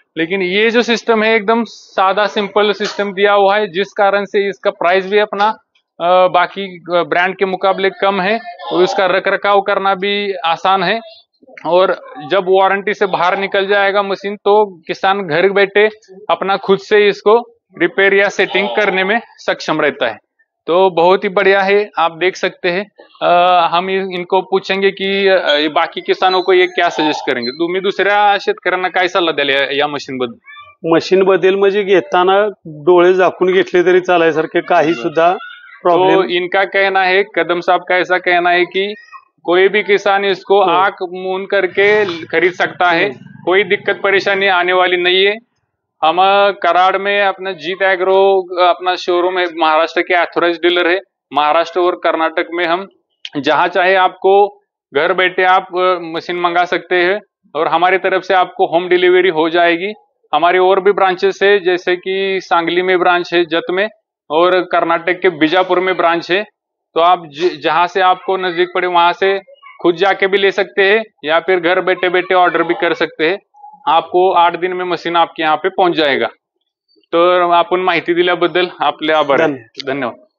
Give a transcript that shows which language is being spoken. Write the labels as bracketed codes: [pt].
[hi] लेकिन ये जो सिस्टम है एकदम सादा सिंपल सिस्टम दिया हुआ है, जिस कारण से इसका प्राइस भी अपना बाकी ब्रांड के मुकाबले कम है और उसका रख रखाव करना भी आसान है। और जब वारंटी से बाहर निकल जाएगा मशीन तो किसान घर बैठे अपना खुद से इसको रिपेयर या सेटिंग करने में सक्षम रहता है। तो बहुत ही बढ़िया है, आप देख सकते हैं। हम इनको पूछेंगे कि बाकी किसानों को ये क्या सजेस्ट करेंगे, [mr] तुम्ही दुसऱ्या शेतकऱ्यांना काय सल्ला द्याल या मशीन बद्दल? मशीन बद्दल म्हणजे घेताना डोळे झाकून घेतले तरी चालायसारखे काही सुद्धा प्रॉब्लेम। [hi] तो इनका कहना है, कदम साहब का ऐसा कहना है कि कोई भी किसान इसको आंख मूंद करके खरीद सकता है, कोई दिक्कत परेशानी आने वाली नहीं है। हम कराड़ में अपना जीत एग्रो अपना शोरूम है, महाराष्ट्र के ऑथराइज डीलर है। महाराष्ट्र और कर्नाटक में हम जहां चाहे आपको घर बैठे आप मशीन मंगा सकते हैं और हमारी तरफ से आपको होम डिलीवरी हो जाएगी। हमारी और भी ब्रांचेस है, जैसे कि सांगली में ब्रांच है, जत में, और कर्नाटक के बीजापुर में ब्रांच है। तो आप जहां से आपको नजदीक पड़े वहां से खुद जाके भी ले सकते हैं या फिर घर बैठे बैठे ऑर्डर भी कर सकते हैं। आपको 8 दिन में मशीन आपके यहाँ पे पहुंच जाएगा। [mr] तर आपण माहिती दिल्याबद्दल आपले आभार आहे। धन्यवाद।